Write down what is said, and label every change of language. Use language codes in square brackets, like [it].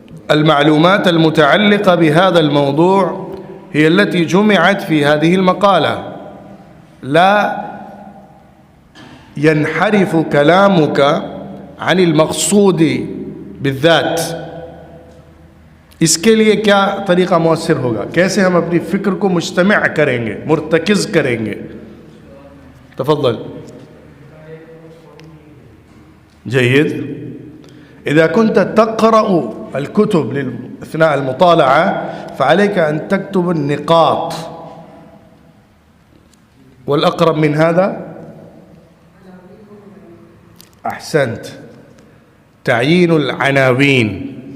[ar] المعلومات المتعلقة بهذا الموضوع هي التي جمعت في هذه المقالة. لا ينحرف كلامك عن المقصود بالذات. [ur] اس کے لیے کیا طریقہ مؤثر ہوگا؟ کیسے ہم اپنی فکر کو مجتمع کریں گے، مرتکز کریں گے؟ [ar] تفضل. جيد. إذا كنت تقرأ الكتب أثناء المطالعة فعليك أن تكتب النقاط، والأقرب من هذا أحسنت، تعيين العناوين.